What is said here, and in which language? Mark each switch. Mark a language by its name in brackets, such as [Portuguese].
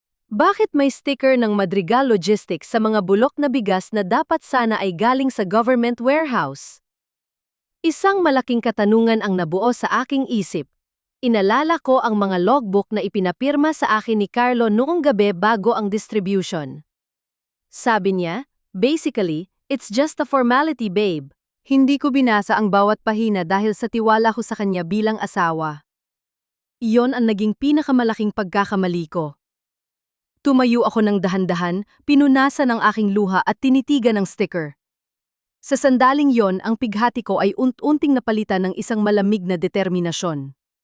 [Filipino] Bakit may sticker ng Madrigal Logistics sa mga bulok na bigas na dapat sana ay galing sa government warehouse? Isang malaking katanungan ang nabuo sa aking isip. Inalala ko ang mga logbook na ipinapirma sa akin ni Carlo noong gabi bago ang distribution. Sabi niya, [English] basically, it's just a formality, babe. [Filipino] Hindi ko binasa ang bawat pahina dahil sa tiwala ko sa kanya bilang asawa. Iyon ang naging pinakamalaking pagkakamali ko. Tumayo ako ng dahan-dahan, pinunasan ang aking luha at tinitigan ng sticker. Sa sandaling yon, ang pighati ko ay unti-unting napalitan ng isang malamig na determinasyon.